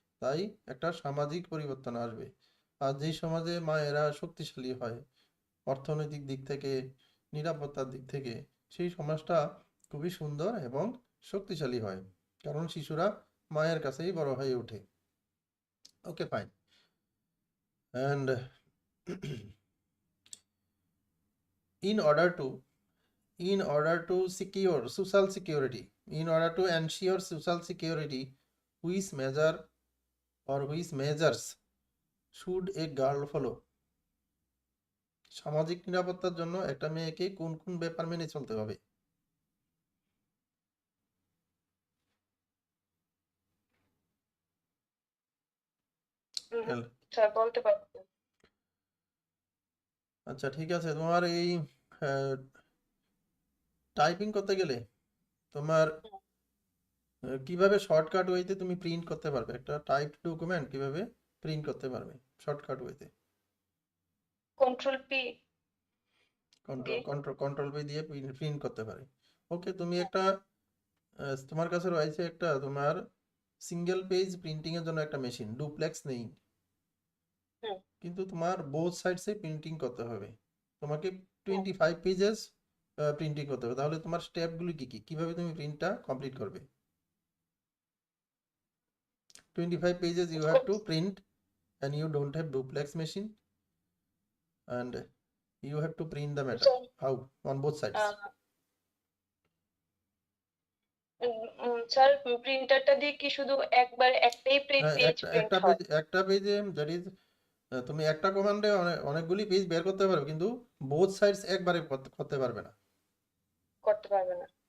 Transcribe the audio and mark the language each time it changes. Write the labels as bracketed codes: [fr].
[bn] তাই একটা সামাজিক পরিবর্তন আসবে। আর যেই সমাজে মায়েরা শক্তিশালী হয় অর্থনৈতিক দিক থেকে, নিরাপত্তার দিক থেকে, সেই সমাজটা খুবই সুন্দর এবং শক্তিশালী হয়, কারণ শিশুরা মায়ের কাছেই বড় হয়ে ওঠে। [en] Okay fine, and in order to secure social security, in order to ensure social security, which measure or which measures should a girl follow? [bn] সামাজিক নিরাপত্তার জন্য একটা মেয়েকে কোন কোন ব্যাপার মেনে চলতে হবে? [en] Tell. [bn] স্যার বলতে পারবেন? আচ্ছা ঠিক আছে, তোমার এই টাইপিং করতে গেলে তোমার কিভাবে শর্টকাট ওয়েতে তুমি প্রিন্ট করতে পারবে, একটা টাইপড ডকুমেন্ট কিভাবে প্রিন্ট করতে পারবে শর্টকাট ওয়েতে? কন্ট্রোল পি কন্ট্রোল পি দিয়ে প্রিন্ট করতে পারে। ওকে, তুমি একটা তোমার কাছে রয়েছে একটা তোমার সিঙ্গেল পেজ প্রিন্টিং এর জন্য একটা মেশিন, ডুপ্লেক্স নেই, কিন্তু তোমার বোথ সাইডসে প্রিন্টিং করতে হবে। তোমাকে 25 পেজেস প্রিন্টিং করতে হবে। তাহলে তোমার স্টেপগুলি কি কি, কিভাবে তুমি প্রিন্টটা কমপ্লিট করবে? [en] 25 pages you have to print, and you don't have duplex machine, and you have to print the matter. How? On both sides. [bn] Sir প্রিন্টারটা দিয়ে কি শুধু একবার একটাই পেজ প্রিন্ট হয়? একটা পেজে [en] that is, [bn] তুমি একটা কমান্ডে অনেকগুলি পেজ বের করতে পারবে, কিন্তু বোথ সাইডস একবারে করতে পারবে না। করতে পারবে না।